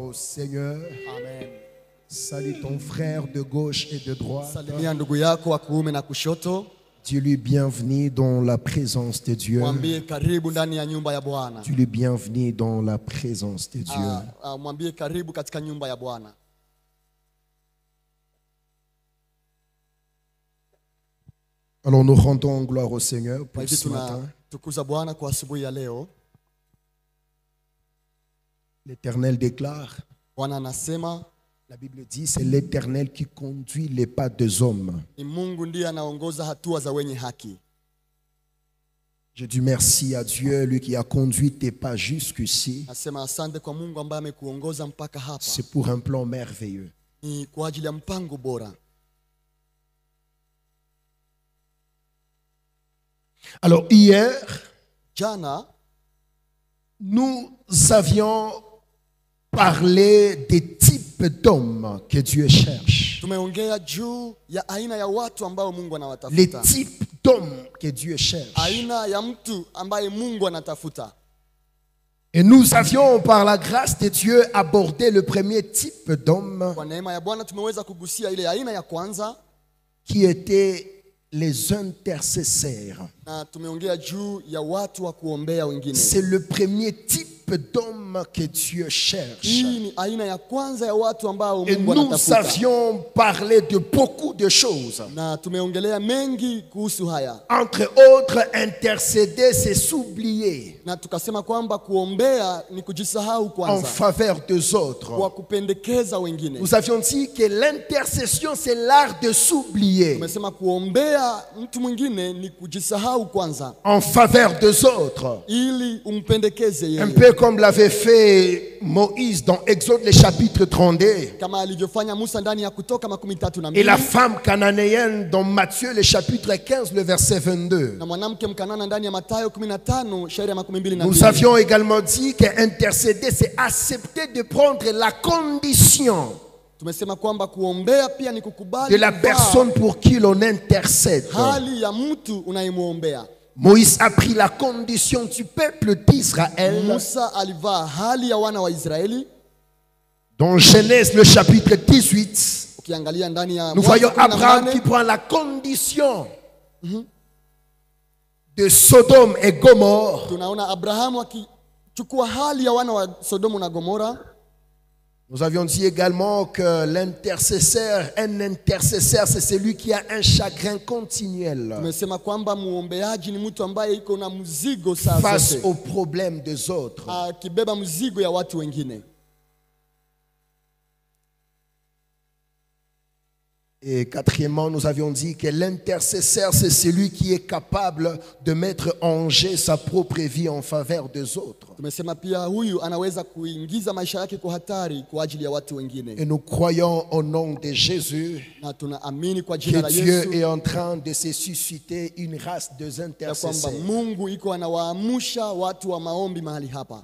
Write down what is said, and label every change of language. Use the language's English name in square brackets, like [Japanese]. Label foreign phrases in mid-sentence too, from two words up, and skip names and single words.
[French] Seigneur. Amen. Salue ton frère de gauche et de droite. [Swahili] Salimia ndugu yako wa kuume na kushoto. [French] Dis-lui bienvenue dans la présence de Dieu. [Swahili] Mwambie karibu ndani ya nyumba ya Bwana. [French] Dis-lui bienvenue dans la présence de Dieu. [Swahili] Mwambie karibu katika nyumba ya Bwana. [French] Alors nous rendons gloire au Seigneur pour ce matin. [Swahili] Tukuza Bwana kwa asubuhi ya leo. [French] L'Éternel déclare, [Swahili] Bwana anasema, [French] la Bible dit, c'est l'Éternel qui conduit les pas des hommes. [Swahili] ni Mungu ndiye anaongoza hatua za wenye haki. [French] Je dis merci à Dieu, lui qui a conduit tes pas jusqu'ici. [Swahili] Nasema asante kwa Mungu ambaye amekuongoza mpaka hapa. [French] C'est pour un plan merveilleux. [Swahili] Ni kwa ajili ya mpango bora. [French] Alors hier, [Swahili] Jana [French] nous avions parlé des types d'hommes que Dieu cherche. [Swahili] tumeongea juu ya aina ya watu ambao Mungu [French] Les [Swahili] anawatafuta. [French] types d'hommes que Dieu cherche. [Swahili] Aina ya mtu ambaye Mungu anatafuta. [French] Et nous avions, par la grâce de Dieu, abordé le premier type d'homme [Swahili] Kwa neema ya Bwana tumeweza kugusia ile aina ya kwanza, [French] qui était les intercesseurs. [Swahili] na tumeongea juu ya watu wa kuombea wengine. [French] C'est le premier type d'homme que Dieu cherche. [Swahili] Hii ni aina ya kwanza ya watu ambao [French] Et [Swahili] Mungu [French] nous [Swahili] anatafuta. [French] avions parlé de beaucoup de choses. [Swahili] Na tumeongelea mengi kuhusu haya. [French] Entre autres, intercéder, c'est s'oublier [Swahili] Na tukasema kwamba kuombea ni kujisahau [French] en [Swahili] kwanza, [French] faveur des autres. [Swahili] kwa kupendekeza wengine. [French] Nous avions dit que l'intercession, c'est l'art de s'oublier [Swahili] Tumesema kuombea mtu mwingine ni kujisahau kwanza, [French] en faveur des autres. [Swahili] ili umpendekeze [French] Un [Swahili] yeye, [French] peu comme l'avait fait Moïse dans Exode, le chapitre 32. [Swahili] kama alivyofanya Musa ndani ya Kutoka 32, [French] Et la femme cananéenne dans Matthieu, le chapitre 15, le verset 22. [Swahili] na mwanamke Mkanana ndani ya Mathayo 15 shairi ya 22. [French] Nous avions également dit qu'intercéder, c'est accepter de prendre la condition [Swahili] Tumesema kwamba kuombea pia ni kukubali [French] de la [Swahili] kuvaa [French] personne pour qui l'on intercède. [Swahili] hali ya mtu unayemwombea. [French] Moïse a pris la condition du peuple d'Israël. [Swahili] Musa alivaa hali ya wana wa Israeli. [French] Dans Genèse, le chapitre 18, [Swahili] Ukiangalia ndani ya [French] nous [Swahili] Mwanzo [French] voyons Abraham [Swahili] 18, [French] qui prend la condition de Sodome et Gomorrhe. [Swahili] tunaona Abrahamu akichukua hali ya wana wa Sodomu na Gomora. [French] Nous avions dit également que l'intercesseur, un intercesseur, c'est celui qui a un chagrin continuel [Swahili] Tumesema kwamba muombeaji ni mtu ambaye iko na mzigo saa [French] face [Swahili] zote, [French] aux problèmes des autres. [Swahili] akibeba mzigo ya watu wengine. [French] Et quatrièmement, nous avions dit que l'intercesseur, c'est celui qui est capable de mettre en jeu sa propre vie en faveur des autres. [Swahili] Tumesema pia huyu anaweza kuingiza maisha yake kwa hatari kwa ajili ya watu wengine. [French] Et nous croyons au nom de Jésus [Swahili] Na tunaamini kwa [French] que [Swahili] jina la [French] Dieu [Swahili] Yesu [French] est en train de se susciter une race de [Swahili] ya kwamba [French] intercesseurs. [Swahili] Mungu iko anawaamusha watu wa maombi mahali hapa.